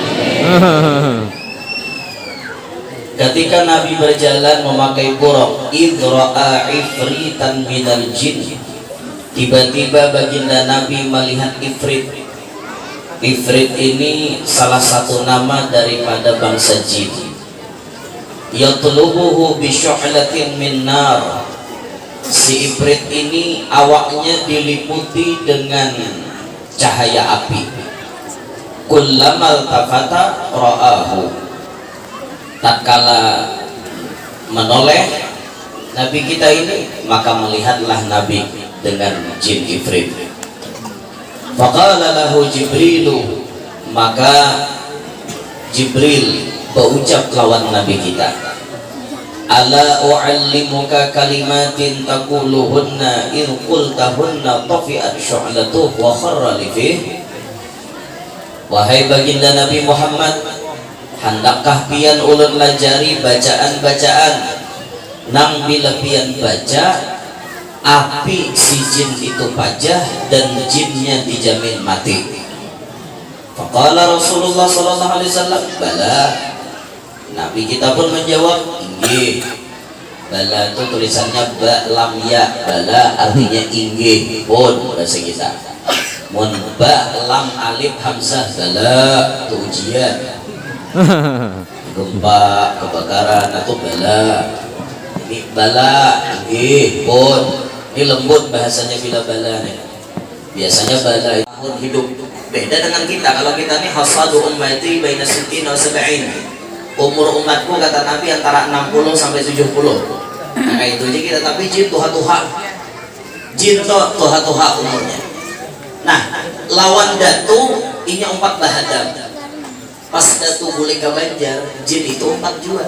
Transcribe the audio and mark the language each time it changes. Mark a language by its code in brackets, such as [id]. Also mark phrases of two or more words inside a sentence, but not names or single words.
[id] Ketika Nabi berjalan memakai buraq, [ar] إذ رأى عفريتا من الجن, [id] tiba-tiba baginda Nabi melihat ifrit. Ifrit ini salah satu nama daripada bangsa jin. [ar] يطلبه بشعلة من نار, [id] si ifrit ini awaknya diliputi dengan cahaya api. [ar] كلما التفت رآه, [id] tatkala menoleh Nabi kita ini, maka melihatlah Nabi dengan jin ifrit. [ar] فقال له جبريل, [id] maka Jibril berucap lawan Nabi kita, [ar] ألا أعلمك كلمات تقولهن إن قلتهن طفئت شعلته وخر لفيه. [bjn] Wahai baginda Nabi Muhammad, handakkah pian ulun lajari bacaan-bacaan nang bila pian baca api si jin itu pajah dan jinnya dijamin mati. [ar] فقال رسول الله صلى الله عليه وسلم, bala. [bjn] Nabi kita pun menjawab, inggih. Bala itu tulisannya ba lam ya, bala artinya inggih pun bahasa kita. Mun ba lam alif hamzah, bala itu ujian. [id] Gempa, kebakaran atau bala. [bjn] Ini bala, inggih pun. Ini lembut bahasanya bila bala nih. Biasanya bala itu hidup. [id] Beda dengan kita. Kalau kita nih [ar] حصاد أمتي بين ستين وسبعين. [id] Umur umatku kata Nabi antara 60 sampai 70. [bjn] Nah itu aja kita, tapi jin tuha-tuha. Jin tuha-tuha umurnya. Nah, lawan datu ini 4 bahadam. Pas datu boleh ke Banjar, jin itu 4 jua.